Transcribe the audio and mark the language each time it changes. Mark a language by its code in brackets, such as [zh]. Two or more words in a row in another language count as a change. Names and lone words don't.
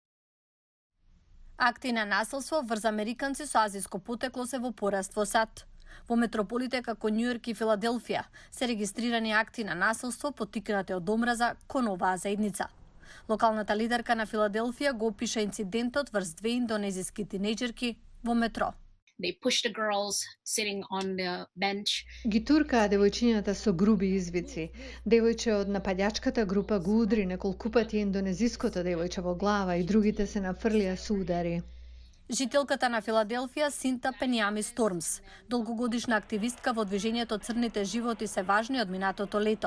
[mk] Акти на насилство врз американци со азиско потекло се во пораст во САД. Во метрополите како Њујорк и Филаделфија се регистрирани акти на насилство поттикнати од омраза кон оваа заедница. Локалната лидерка на Филаделфија го опиша инцидентот врз две индонезиски тинејџерки во метро. [en] They pushed the girls sitting on the bench. [mk] Ги туркаа девојчињата со груби извици. Девојче од нападјачката група го удри неколку пати индонезиското девојче во глава и другите се нафрлија со удари. Жителката на Филаделфија Синта Пенјами Стормс, долгогодишна активистка во движењето Црните животи се важни од минатото лето.